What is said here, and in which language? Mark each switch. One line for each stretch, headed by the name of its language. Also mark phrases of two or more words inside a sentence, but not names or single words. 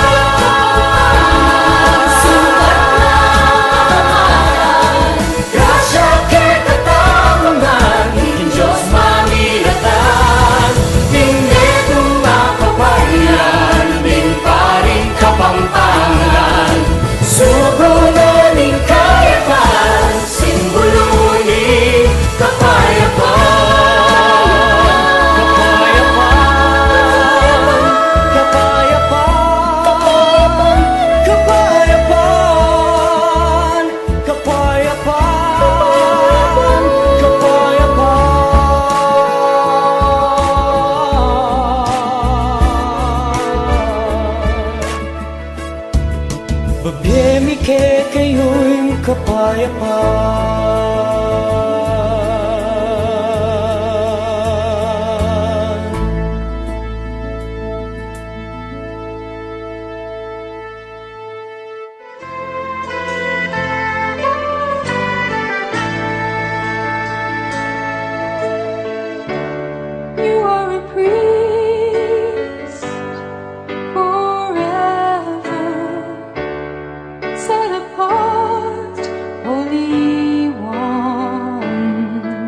Pampanga: Grasya kay katamungan, ing Diyos mamilatan. Ing netong makaparian, ding paring Kapampangan. Sugulon ing kayapan, simbolo ning kapayapaan. Kapayapaan, kapayapaan, kapayapaan. Babyemi ke kayo'y kapayapaan.
English: You are a priest forever, set apart, Holy One.